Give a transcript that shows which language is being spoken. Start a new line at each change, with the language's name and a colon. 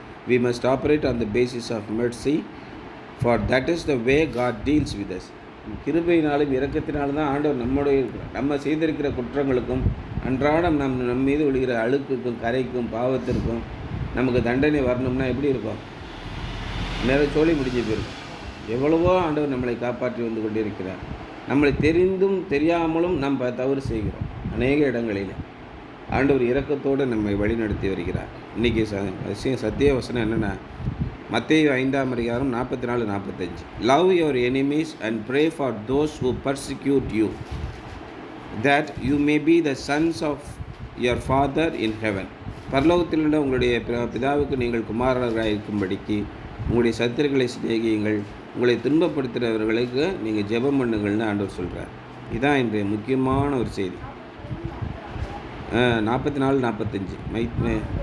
English: we must operate on the basis of mercy, for that is the way God deals with us.
Tamil: கிருபையினாலும் இரக்கத்தினாலும் தான் ஆண்டவர் நம்மோடு இருக்கிறார். நம்ம செய்திருக்கிற குற்றங்களுக்கும் அன்றாடம் நம்ம மீது விழுகிற அழுக்குக்கும் கரைக்கும் பாவத்திற்கும் நமக்கு தண்டனை வரணும்னா எப்படி இருக்கும்? நேரம் சோழி முடிஞ்சு போயிருக்கும். எவ்வளவோ ஆண்டவர் நம்மளை காப்பாற்றி வந்து கொண்டிருக்கிறார். நம்மளை தெரிந்தும் தெரியாமலும் நம்ம தவறு செய்கிறோம். அநேக இடங்களில் ஆண்டவர் இரக்கத்தோடு நம்மை வழிநடத்தி வருகிறார். இன்றைக்கி சத்திய வசனம் என்னென்னா, மத்தேயு 5ஆம் அதிகாரம் 44-45.
English: Love your enemies and pray for those who persecute you, that you may be the sons of your Father in heaven.
Tamil: பரலோகத்தில் உள்ள உங்களுடைய பிதாவுக்கு நீங்கள் குமாரர்களாக இருக்கும்படிக்கு உங்களுடைய சத்துருக்களை சிநேகியுங்கள், உங்களை துன்பப்படுத்துகிறவர்களுக்கு நீங்கள் ஜெபம் பண்ணுங்கள்னு ஆண்டவர் சொல்கிறார். இதுதான் இன்றைய முக்கியமான ஒரு செய்தி. 44-45.